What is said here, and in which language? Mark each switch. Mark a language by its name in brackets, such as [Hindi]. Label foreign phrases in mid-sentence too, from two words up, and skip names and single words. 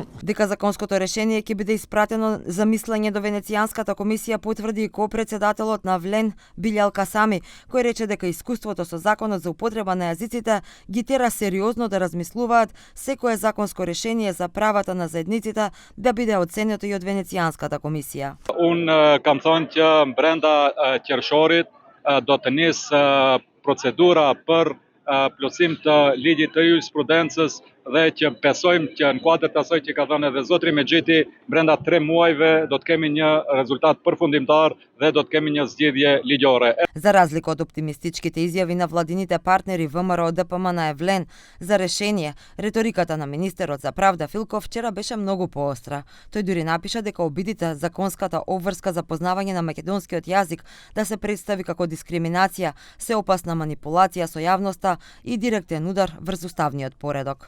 [Macedonian] Дека законското решение ќе биде испратено за мислење до Венецијанската комисија потврди и ко-председателот на ВЛЕН Билјал Касами, кој рече дека искуството со законот за употреба на јазиците ги тера сериозно да размислуваат секое законско решение за правата на заедниците да биде оценето и од Венецијанската комисија. [Albanian] Kam thënë që brenda qershorit do të nis procedura për plotësim të ligjit të jurisprudencës dhe që besojmë që në kuadër të asaj që ka thënë edhe zotri Mexhiti, brenda 3 muajve do të kemi një rezultat përfundimtar dhe do të kemi një zgjidhje ligjore. [Macedonian] За разлика од оптимистичките изјави на владините партнери ВМРО, ДПМН и ВЛЕН за решение, риториката на министерот за правда Филков вчера беше многу поостра. Тој дури напиша дека обидите законската обврска за познавање на македонскиот јазик да се представи како дискриминација, се опасна манипулација со јавноста и директен удар врз уставниот поредок.